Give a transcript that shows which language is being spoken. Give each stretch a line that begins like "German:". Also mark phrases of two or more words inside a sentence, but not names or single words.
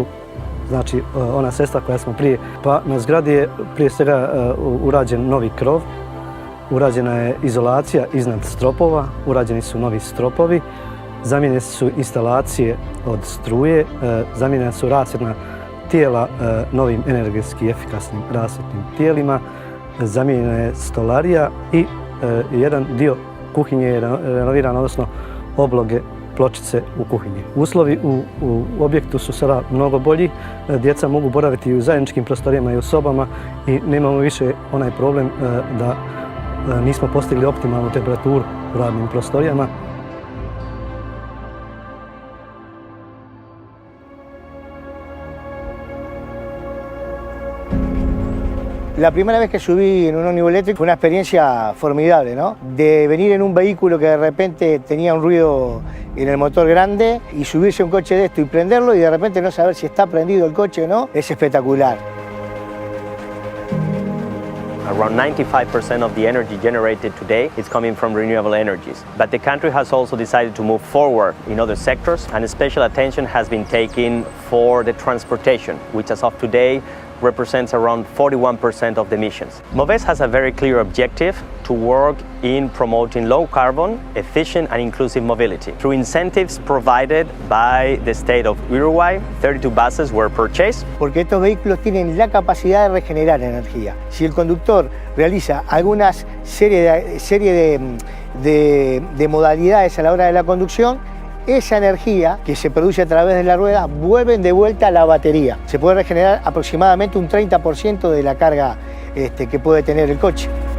Bosnian: Znači ona sredstva koja smo prije, pa na zgradi je prije svega urađen novi krov, urađena je izolacija iznad stropova, urađeni su novi stropovi, zamijenjene su instalacije od struje, zamijenjena su rasvjetna tijela novim energetski efikasnim rasvjetnim tijelima, zamijenjena je stolarija i jedan dio kuhinje je renoviran, odnosno obloge pločice u kuhinji. Uslovi u objektu su sada mnogo bolji, djeca mogu boraviti i u zajedničkim prostorijama i u sobama i nemamo više onaj problem da nismo postigli optimalnu temperaturu u radnim prostorijama.
Spanish: La primera vez que subí en un ómnibus eléctrico fue una experiencia formidable, ¿no? De venir en un vehículo que de repente tenía un ruido en el motor grande y subirse a un coche de esto y prenderlo y de repente no saber si está prendido el coche o no, es espectacular.
English: Around 95% of the energy generated today is coming from renewable energies. But the country has also decided to move forward in other sectors, and special attention has been taken for the transportation, which as of today represents around 41% of the emissions. MOVES has a very clear objective to work in promoting low carbon, efficient and inclusive mobility. Through incentives provided by the state of Uruguay, 32 buses were purchased.
Spanish: Porque estos vehículos tienen la capacidad de regenerar energía. Si el conductor realiza algunas serie de modalidades a la hora de la conducción, esa energía que se produce a través de la rueda vuelve de vuelta a la batería. Se puede regenerar aproximadamente un 30% de la carga que puede tener el coche.